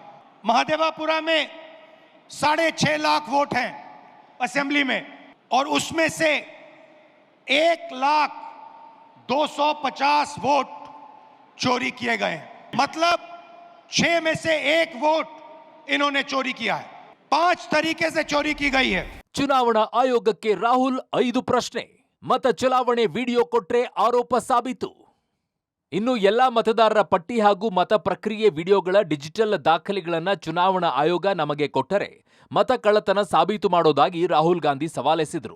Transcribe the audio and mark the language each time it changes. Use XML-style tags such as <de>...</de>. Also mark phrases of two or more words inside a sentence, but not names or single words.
<hi>महादेवापुरा में 6.5 लाख वोट हैं असेंबली में, और उसमें से 1,02,50 वोट चोरी किए गए हैं. मतलब 6 में से 1 वोट इन्होंने चोरी किया है. 5 तरीके से चोरी की गई है.</hi> <kn>ಚುನಾವಣಾ ಆಯೋಗಕ್ಕೆ ರಾಹುಲ್ 5 ಪ್ರಶ್ನೆ. ಮತ ಚಲಾವಣೆ ವಿಡಿಯೋ ಕೊಟ್ರೆ ಆರೋಪ ಸಾಬೀತು. ಇನ್ನು ಎಲ್ಲಾ ಮತದಾರರ ಪಟ್ಟಿ ಹಾಗೂ ಮತ ಪ್ರಕ್ರಿಯೆ ವಿಡಿಯೋಗಳ ಡಿಜಿಟಲ್ ದಾಖಲೆಗಳನ್ನ ಚುನಾವಣಾ ಆಯೋಗ ನಮಗೆ ಕೊಟ್ಟರೆ ಮತ ಕಳ್ಳತನ ಸಾಬೀತು ಮಾಡೋದಾಗಿ ರಾಹುಲ್ ಗಾಂಧಿ ಸವಾಲೆಸೆದರು.</kn>